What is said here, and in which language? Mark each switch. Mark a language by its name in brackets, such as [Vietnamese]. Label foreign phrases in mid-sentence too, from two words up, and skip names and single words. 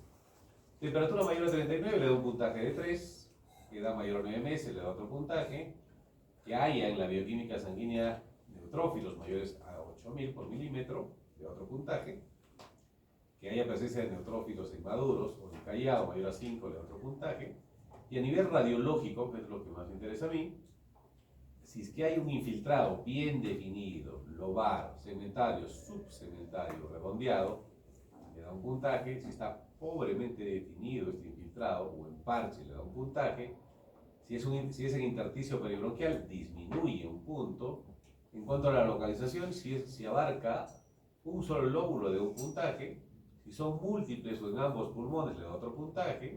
[Spanish] Temperatura mayor a 39 le da un puntaje de 3, edad mayor a 9 meses le da otro puntaje, que haya en la bioquímica sanguínea neutrófilos mayores a 8000 por milímetro le da otro puntaje, que haya presencia de neutrófilos inmaduros o en callado mayor a 5 le da otro puntaje, y a nivel radiológico, que es lo que más me interesa a mí, si es que hay un infiltrado bien definido, lobar, segmentario, subsegmentario, redondeado, le da un puntaje. Si está pobremente definido este infiltrado o en parche le da un puntaje. Si es en intersticio peribronquial, disminuye un punto. En cuanto a la localización, si abarca un solo lóbulo de un puntaje. Si son múltiples o en ambos pulmones le da otro puntaje.